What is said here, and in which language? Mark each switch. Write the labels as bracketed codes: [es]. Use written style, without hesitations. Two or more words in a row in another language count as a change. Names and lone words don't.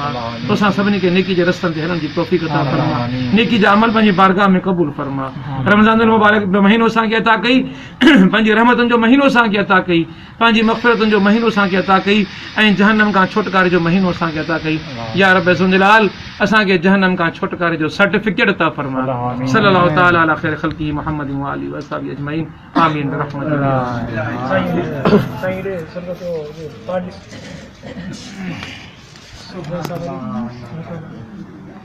[sd] तोसां सभिनी खे नेकी जे रस्तनि ते हलण जी तौफ़ीक़ अता फरमा, नेकी जा अमल पंहिंजी बारगाह में क़बूल फरमा। रमज़ान मुबारक जो महीनो असांखे अता कई, पंहिंजी रहमतुनि जो महीनो असांखे अता कई, पंहिंजी मग़फ़िरतुनि जो महीनो असांखे अता कई, ऐं जहन्नम खां छुटकारे जो महीनो असांखे अता कई। या रब सुंजलाल, असांखे जहन्नम खां छुटकारे जो सर्टिफिकेट अता फरमा। [ar] صلى الله تعالى على خير خلقه محمد وآله وأصحابه أجمعين، آمين برحمة الله.